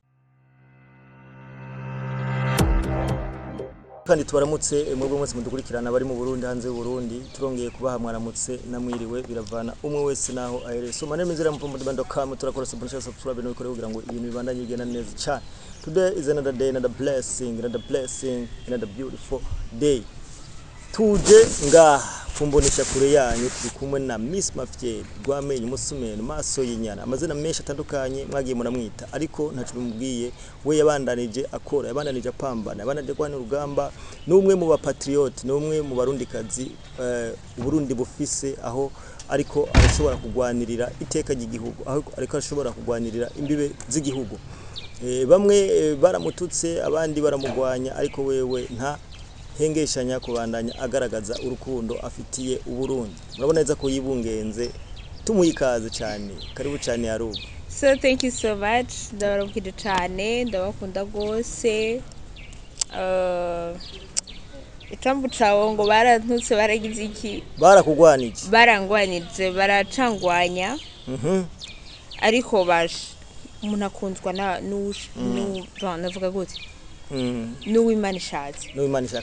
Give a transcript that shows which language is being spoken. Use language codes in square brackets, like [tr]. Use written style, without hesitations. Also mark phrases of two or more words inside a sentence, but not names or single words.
[rn] kandi tubaramutse mwebwe mwese mudukurikirana bari mu Burundi hanze y'u Burundi turongeye kubaha mwaramutse namwiriwe biravana umwe wese naho ahere so mane mizera mpombo.com turakora subscribe no kugira ngo ibintu bibandanye bigenda neza cyane. [en] Today is another day, another blessing, another beautiful day. [rn] Tuje nga kumbonesha kure yanyu turi kumwe na Miss Mafyeri rwamenye umusumeno maso y'inyana amazina menshi atandukanye mwagiye muramwita ariko ntacu bimubwiye we yabandanije akora yabandanije apambana yabandanije kwana urugamba n'umwe mu bapatriote n'umwe mu barundikazi Burundi bufise aho ariko arashobora kugwanirira iteka ry'igihugu ariko arashobora kugwanirira imbibe z'igihugu bamwe baramututse abandi baramugwanya ariko wewe nta hengeshanya kubandanya agaragaza urukundo afitiye uburundi murabona neza ko yibungenze tumuyikaze cyane karibu cyane yaruba [en] so thank you so much [rn] ndabarukije cyane ndabakunda gose itambu cawo ngo barantutse baragize iki barakugwanije barangwanije baracangwanya ariko baje umuntu akunzwa navuga gute n'uwimana ishatse